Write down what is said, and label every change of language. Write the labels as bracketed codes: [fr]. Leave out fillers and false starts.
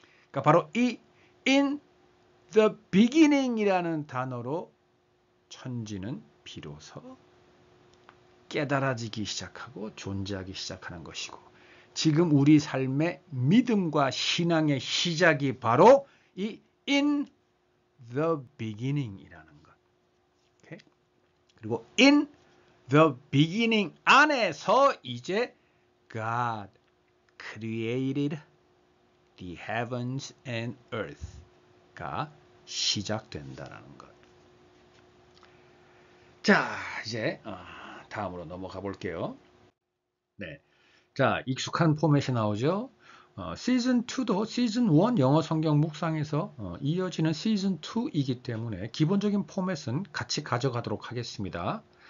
[ko] 그러니까 바로 이 [en] in the beginning [ko] 이라는 단어로 천지는 비로소 깨달아지기 시작하고 존재하기 시작하는 것이고, 지금 우리 삶의 믿음과 신앙의 시작이 바로 이 in the beginning이라는 것. 오케이? 그리고 [en] in the beginning [ko] 안에서 이제 [en] God created the heavens and earth [ko] 가 시작된다라는 것. 자, 이제 다음으로 넘어가 볼게요. 네, 자, 익숙한 포맷이 나오죠. 시즌 2도 시즌 1 영어 성경 묵상에서 이어지는 시즌 2이기 때문에 기본적인 포맷은 같이 가져가도록 하겠습니다.